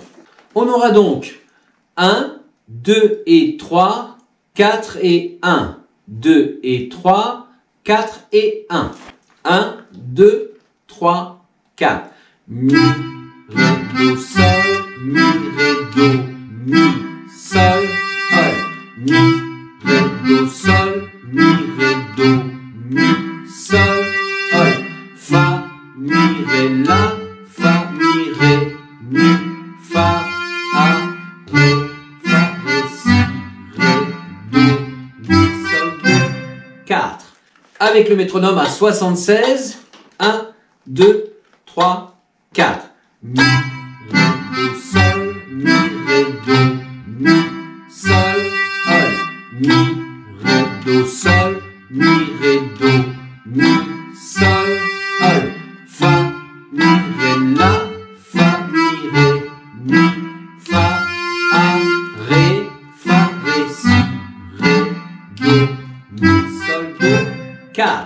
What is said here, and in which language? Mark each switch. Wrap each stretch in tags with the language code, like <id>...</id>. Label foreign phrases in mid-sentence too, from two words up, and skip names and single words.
<fr>On aura donc 1, 2 et 3, 4 et 1. 2 et 3, 4 et 1. 1, 2, 3, 4. Mi, ré, do, sol, mi, ré, do, mi, sol, mi, ré, do, sol, mi, ré, do, mi, sol, fa, mi, ré, la, fa, mi, ré, mi, fa, a, ré, fa, ré, si, ré, do, mi, sol, do, 4. Avec le métronome à 76, 1, 2, 3, 4. Mi, ré, do, sol, mi, ré, do, mi, sol, mi, ré, do, sol, mi, ré, do, mi, sol, fa, mi, ré, la, fa, mi, ré, mi, fa, a, ré, fa, ré, si, ré, do, mi, sol, do, 4.</fr>